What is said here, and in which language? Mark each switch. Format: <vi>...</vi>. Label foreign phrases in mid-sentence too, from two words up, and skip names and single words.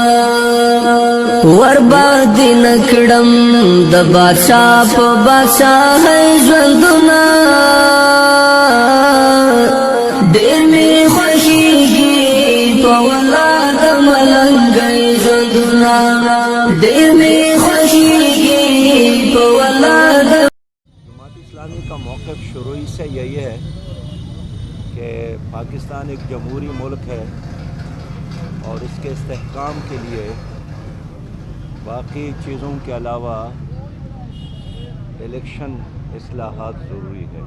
<ps>ورباد نکړم د بادشاہ په بادشاہ ژوندونه ډېر می خوښیږي په ولا د ملنګي ژوندونه ډېر می خوښیږي په ولا د</ps> <ur>جماعت اسلامی کا موقف شروع سے یہی ہے کہ پاکستان ایک جمہوری ملک ہے اور اس کے استحکام کے لیے باقی چیزوں کے علاوہ الیکشن اصلاحات ضروری ہے.</ur>